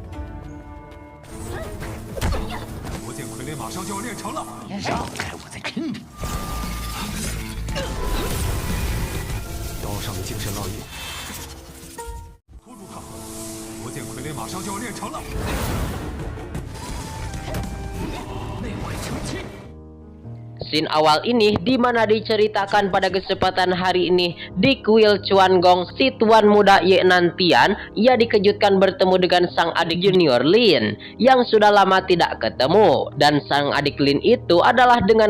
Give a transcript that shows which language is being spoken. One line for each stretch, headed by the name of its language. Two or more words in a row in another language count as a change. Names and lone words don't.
Chinese: 魔剑傀儡马上就要练成了，让开，我再坑你！刀上的精神烙印，拖住他！魔剑傀儡马上就要练成了。内外求气。
Indonesian: Scene awal ini dimana diceritakan pada kesempatan hari ini di kuil Chuan Gong si tuan muda Ye Nantian ia dikejutkan bertemu dengan sang adik junior Lin yang sudah lama tidak ketemu dan sang adik Lin itu adalah dengan